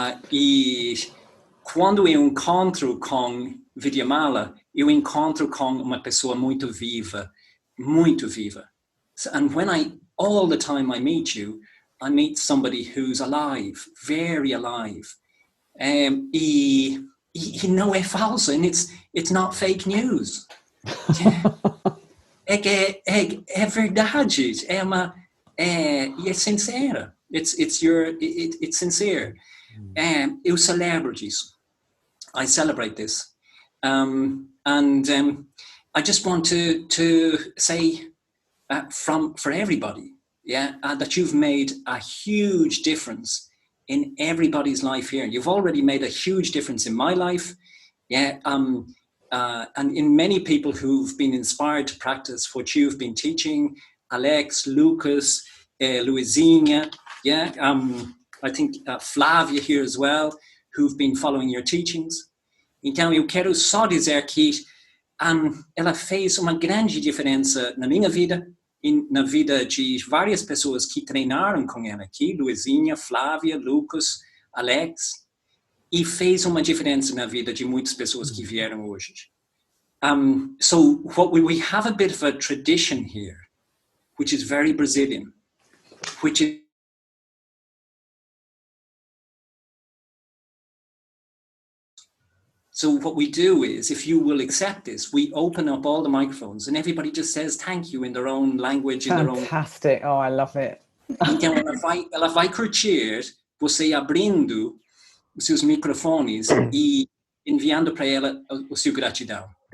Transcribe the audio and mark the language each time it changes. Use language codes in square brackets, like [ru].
[pt] E quando eu encontro com Vidyamala, eu encontro com uma pessoa muito viva, muito viva. [en] And all the time I meet you, I meet somebody who's alive, very alive. [pt] E não é falso, [en] and it's not fake news. [pt] É verdade, e é sincera. [en] It's sincere. [pt] Eu celebro disso. [en] I celebrate this. And I just want to say for everybody, that you've made a huge difference in everybody's life here. You've already made a huge difference in my life, and in many people who've been inspired to practice what you've been teaching, Alex, Lucas, Luizinha, I think Flavia here as well, who've been following your teachings. [pt] Então, eu quero só dizer que ela fez uma grande diferença na minha vida e na vida de várias pessoas que treinaram com ela aqui, Luizinha, Flávia, Lucas, Alex, e fez uma diferença na vida de muitas pessoas que vieram hoje. [en] So we have a bit of a tradition here, which is very Brazilian, which is so what we do is, if you will accept this, we open up all the microphones and everybody just says thank you in their own language. Fantastic. Oh, I love it. [pt] Então ela vai curtir você abrindo os seus microfones e enviando para ela o seu gratidão.